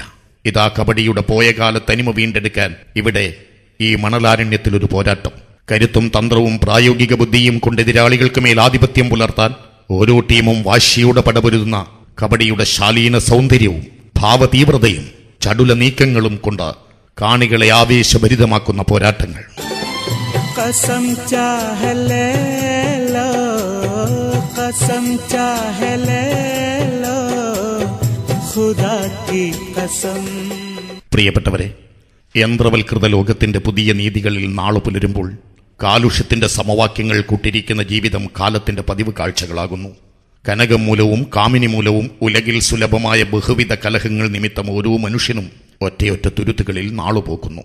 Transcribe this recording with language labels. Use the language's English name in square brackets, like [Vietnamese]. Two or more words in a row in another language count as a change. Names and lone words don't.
[Malayalam] ഇതാ കബഡിയുടെ പോയകാല തനിമ വീണ്ടെടുക്കാൻ ഇവിടെ ഈ മണലാരണ്യത്തിലൊരു പോരാട്ടം. കരുത്തും തന്ത്രവും പ്രായോഗിക ബുദ്ധിയും കൊണ്ട് എതിരാളികൾക്ക് മേൽ ആധിപത്യം പുലർത്താൻ ഓരോ ടീമും വാശിയോടെ പടപൊരുതുന്ന കബഡിയുടെ ശാലീന സൗന്ദര്യവും ഭാവതീവ്രതയും ചടുല നീക്കങ്ങളും കൊണ്ട് കാണികളെ ആവേശഭരിതമാക്കുന്ന പോരാട്ടങ്ങൾ. [Hindi] कसम चाहे ले लो कसम चाहे ले लो खुदा की कसम. [Malayalam] പ്രിയപ്പെട്ടവരെ, യന്ത്രവൽകൃത ലോകത്തിന്റെ പുതിയ നീതികളിൽ നാളു പുലരുമ്പോൾ കാലുഷ്യത്തിന്റെ സമവാക്യങ്ങൾ കൂട്ടിരിക്കുന്ന ജീവിതം കാലത്തിന്റെ പതിവ് കാഴ്ചകളാകുന്നു. കനകം മൂലവും കാമിനി മൂലവും ഉലകിൽ സുലഭമായ ബഹുവിധ കലഹങ്ങൾ നിമിത്തം ഓരോ മനുഷ്യനും ഒറ്റയൊറ്റ തുരുത്തുകളിൽ നാളുപോക്കുന്നു.